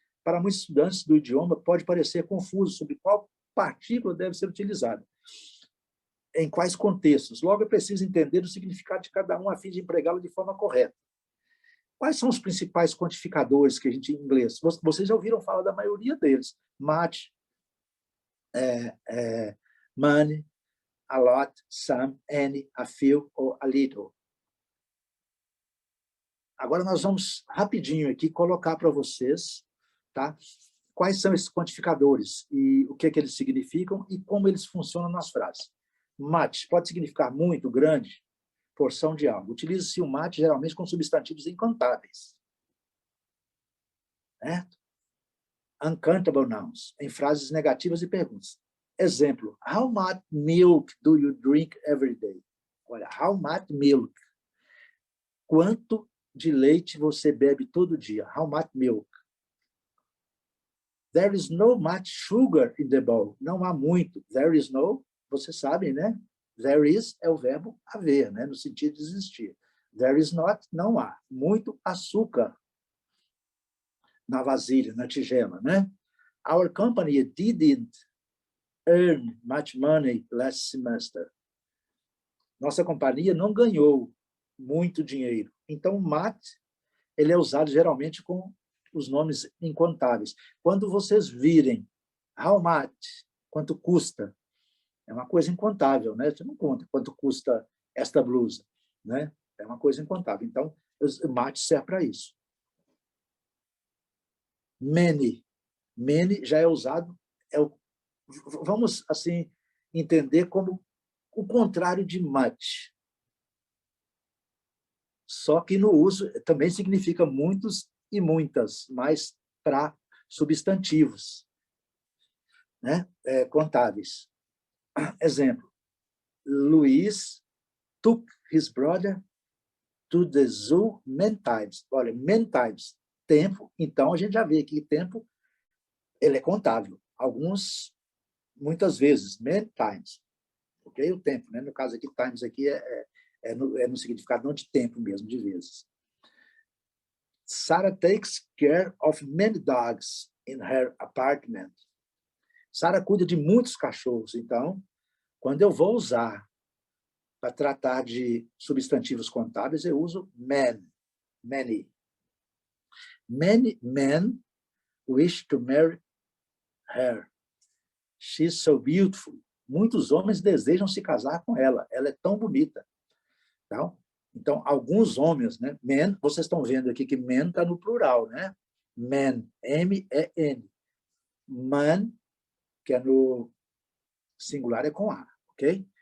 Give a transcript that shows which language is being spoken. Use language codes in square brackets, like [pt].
[pt] Para muitos estudantes do idioma, pode parecer confuso sobre qual partícula deve ser utilizada, em quais contextos. Logo, é preciso entender o significado de cada um a fim de empregá-lo de forma correta. Quais são os principais quantificadores que a gente, em inglês? Vocês já ouviram falar da maioria deles. [en] Much, money, a lot, some, any, a few ou a little. [pt] Agora nós vamos rapidinho aqui colocar para vocês, tá? Quais são esses quantificadores e o que é que eles significam e como eles funcionam nas frases. Much pode significar muito, grande, porção de algo. Utiliza-se o much geralmente com substantivos incontáveis. Certo? Uncountable nouns, em frases negativas e perguntas. [en] Exemplo, how much milk do you drink every day? Olha, how much milk? [pt] Quanto de leite você bebe todo dia? [en] How much milk? There is no much sugar in the bowl. [pt] Não há muito. [en] There is no, [pt] você sabe, né? There is é o verbo haver, né? No sentido de existir. [en] There is not, [pt] não há. Muito açúcar na vasilha, na tigela, né? [en] Our company didn't earn much money last semester. [pt] Nossa companhia não ganhou muito dinheiro. Então, o much, ele é usado geralmente com os nomes incontáveis. Quando vocês virem how much, quanto custa, é uma coisa incontável, né? Você não conta quanto custa esta blusa, né? É uma coisa incontável. Então, o much serve para isso. Many. Many já é usado, vamos assim entender como o contrário de much. Só que no uso também significa muitos e muitas, mas para substantivos, né? Contáveis. [en] Exemplo, Luiz took his brother to the zoo many times. [pt] Olha, many times, tempo. Então, a gente já vê que tempo ele é contável. Muitas vezes, many times. Ok? O tempo, né? No caso aqui, times aqui é no significado não de tempo mesmo, de vezes. [en] Sarah takes care of many dogs in her apartment. [pt] Sarah cuida de muitos cachorros. Então, quando eu vou usar para tratar de substantivos contábeis, eu uso man, many. [en] Many men wish to marry her. She's so beautiful. [pt] Muitos homens desejam se casar com ela. Ela é tão bonita. Então, alguns homens, né? Men, vocês estão vendo aqui que men está no plural, né? Men, M-E-N. Man, que é no singular, é com A, ok?